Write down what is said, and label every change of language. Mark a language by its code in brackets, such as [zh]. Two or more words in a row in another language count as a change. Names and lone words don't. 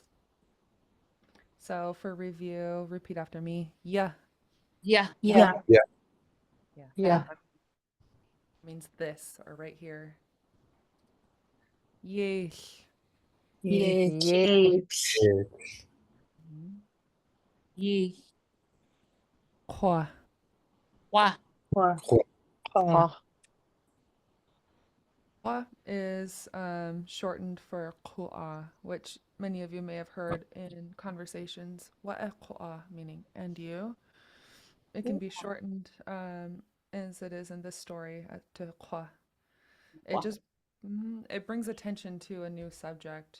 [en] So for review, repeat after me. Yeah Yeah. Yeah. means this or right here. Yesh. Yes. Ye. Kwa. Wa. Kwa is shortened for ku'a, which many of you may have heard in conversations. Wa'e meaning and you. It can be shortened as it is in this story to kwa. It just it brings attention to a new subject.